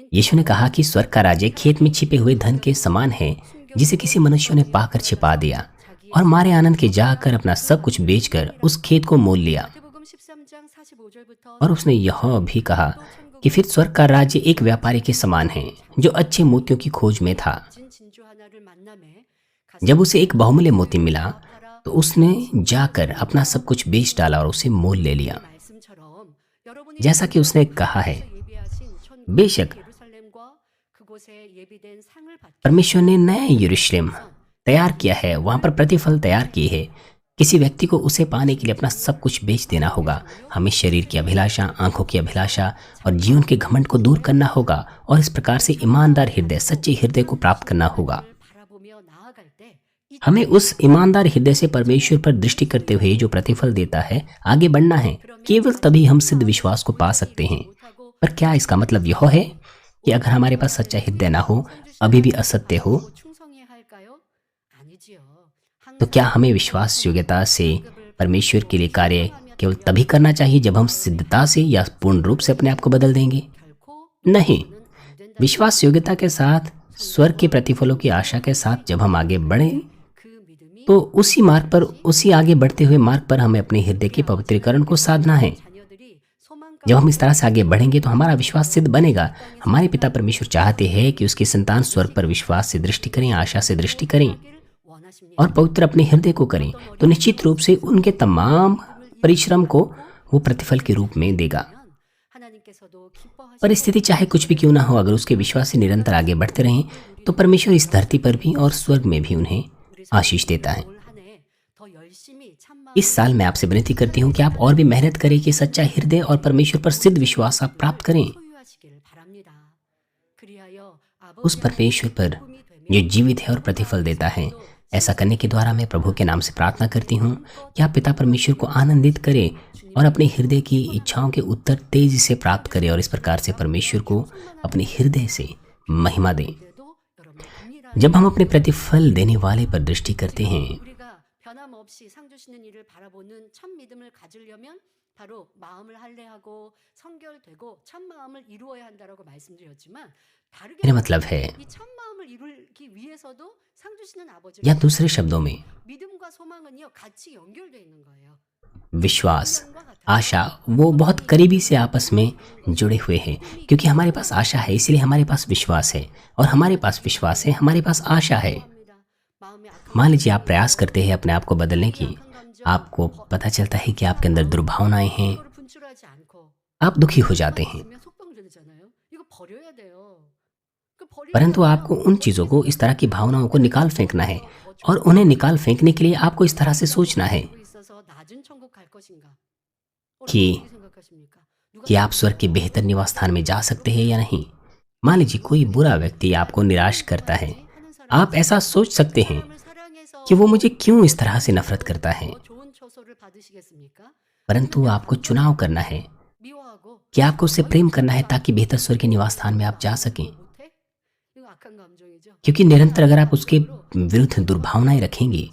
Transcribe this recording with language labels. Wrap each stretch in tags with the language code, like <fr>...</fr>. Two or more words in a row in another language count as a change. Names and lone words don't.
<hi>यीशु ने कहा कि स्वर्ग का राज्य खेत में छिपे हुए धन के समान है, जिसे किसी मनुष्य ने पाकर छिपा दिया और मारे आनंद के जाकर अपना सब कुछ बेचकर उस खेत को मोल लिया।</hi> <ko>마태복음 13장 45절부터</ko> <hi>और उसने यह भी कहा कि फिर स्वर्ग का राज्य एक व्यापारी के समान है, जो अच्छे मोतियों की खोज में था।</hi> <ko>진주 하나를 만남에</ko> <hi>जब उसे एक बहुमूल्य मोती मिला तो उसने जाकर अपना सब कुछ बेच डाला और उसे मोल ले लिया।</hi> <ko>말씀처럼 여러분이</ko> <hi>जैसा कि उसने कहा है,</hi> <ko>예비하신 천국</ko> <hi>बेशक</hi> <ko>예루살렘과 그곳에 예비된 상을 받기</ko> <hi>परमेश्वर ने नया यरूशलेम तैयार किया है, वहां पर प्रतिफल तैयार किए है। किसी व्यक्ति को उसे पाने के लिए अपना सब कुछ बेच देना होगा। हमें शरीर की अभिलाषा, आंखों की अभिलाषा और जीवन के घमंड को दूर करना होगा और इस प्रकार से ईमानदार हृदय, सच्चे हृदय को प्राप्त करना होगा।</hi> <ko>바라보며 나아갈 때 이</ko> <hi>हमें उस ईमानदार हृदय से परमेश्वर पर दृष्टि करते हुए जो प्रतिफल देता है आगे बढ़ना है। केवल तभी हम सिद्ध विश्वास को पा सकते हैं।</hi> <ko>못하고</ko> <hi>पर क्या इसका मतलब यह है कि अगर हमारे पास सच्चा हृदय ना हो, अभी भी असत्य हो,</hi> <ko>충성해야 할까요? 아니지요.</ko> <hi>तो क्या हमें विश्वास योग्यता से परमेश्वर के लिए कार्य केवल तभी करना चाहिए जब हम सिद्धता से या पूर्ण रूप से अपने आप को बदल देंगे?</hi> <ko>결코</ko> <hi>नहीं।</hi> <ko>안 된다.</ko> <hi>विश्वास योग्यता के साथ, स्वर्ग के प्रतिफलों की आशा के साथ जब हम आगे बढ़ें</hi> <ko>그 믿음이</ko> <hi>तो उसी मार्ग पर, उसी आगे बढ़ते हुए मार्ग पर हमें अपने हृदय के पवित्रीकरण को साधना है।</hi> <ko>자녀들이 소망</ko> <hi>जब हम इस तरह से आगे बढ़ेंगे तो हमारा विश्वास सिद्ध बनेगा। हमारे पिता परमेश्वर चाहते हैं कि उसकी संतान स्वर्ग पर विश्वास से दृष्टि करें, आशा से दृष्टि करें</hi> <ko>가기를 원하십니다.</ko> <hi>और पवित्र अपने हृदय को करें, तो निश्चित रूप से उनके तमाम परिश्रम को वो प्रतिफल के रूप में देगा।</hi> <ko>하나님께서도 기뻐하시고</ko> <hi>परिस्थिति चाहे कुछ भी क्यों ना हो, अगर उसके विश्वास से निरंतर आगे बढ़ते रहें तो परमेश्वर इस धरती पर भी और स्वर्ग में भी उन्हें आशीष देता है।</hi> <ko>올 한 해 더 열심히 참마음</ko> <hi>इस साल मैं आपसे विनती करती हूँ कि आप और भी मेहनत करें कि सच्चा हृदय और परमेश्वर पर सिद्ध विश्वास आप प्राप्त करें।</hi> <ko>소유하시길 바랍니다. 그리하여</ko> <hi>उस परमेश्वर पर जो जीवित है और प्रतिफल देता है। ऐसा करने के द्वारा मैं प्रभु के नाम से प्रार्थना करती हूँ कि आप पिता परमेश्वर को आनंदित करें और अपने हृदय की इच्छाओं के उत्तर तेजी से प्राप्त करें और इस प्रकार से परमेश्वर को अपने हृदय से महिमा दें।</hi> <ko>때도 여러분 동일한</ko> <hi>जब हम अपने प्रतिफल देने वाले पर दृष्टि करते हैं</hi> <ko>우리가 변함없이 상 주시는 일을 바라보는 참 믿음을 가지려면 바로 마음을 할례하고 성결되고 참 마음을 이루어야 한다라고 말씀드렸지만 다르게</ko> <hi>मेरा मतलब है,</hi> <ko>이 참 마음을 이루기 위해서도 상 주시는 아버지를</ko> <hi>या दूसरे शब्दों में</hi> <ko>믿음과 소망은요 같이 연결되어 있는 거예요.</ko> <hi>विश्वास,</hi> <ko>성령과 같아요.</ko> <hi>आशा वो बहुत करीबी से आपस में जुड़े हुए हैं, क्योंकि हमारे पास आशा है इसलिए हमारे पास विश्वास है, और हमारे पास विश्वास है हमारे पास आशा है।</hi> <ko>합니다. 마음의 악한</ko> <hi>मान लीजिए आप प्रयास करते हैं अपने आप को बदलने की,</hi> <ko>감정</ko> <hi>आपको पता चलता है कि आपके अंदर दुर्भावनाएं हैं,</hi> <ko>그거를 분출하지 않고</ko> <hi>आप दुखी हो जाते हैं,</hi> <ko>있으면 속병들잖아요. 이거 버려야 돼요. 그 버리는</ko> <hi>परंतु आपको उन चीज़ों को, इस तरह की भावनाओं को निकाल फेंकना है, और उन्हें निकाल फेंकने के लिए आपको इस तरह से सोचना है</hi> <ko>고 있어서 낮은 천국 갈 것인가?</ko> <hi>कि-</hi> <ko>어떻게 생각하십니까? 누가</ko> <hi>कि आप स्वर्ग के बेहतर निवास स्थान में जा सकते हैं या नहीं। मान लीजिए कोई बुरा व्यक्ति आपको निराश करता है,</hi> <ko>하는 사람</ko> <hi>आप ऐसा सोच सकते हैं</hi> <ko>사람을 사랑해서</ko> <hi>कि वो मुझे क्यों इस तरह से नफरत करता है,</hi> <ko>더 좋은 처소를 받으시겠습니까?</ko> <hi>परंतु आपको चुनाव करना है।</hi> <ko>미워하고</ko> <hi>कि आपको उससे प्रेम करना है</hi> <ko>원수니까</ko> <hi>ताकि बेहतर स्वर्ग के निवास स्थान में आप जा सकें।</hi> <ko>못해? 이거 악한 감정이죠.</ko> <hi>क्योंकि निरंतर अगर आप उसके</hi> <ko>마찬가지로</ko> <hi>विरुद्ध दुर्भावनाएं रखेंगे,</hi>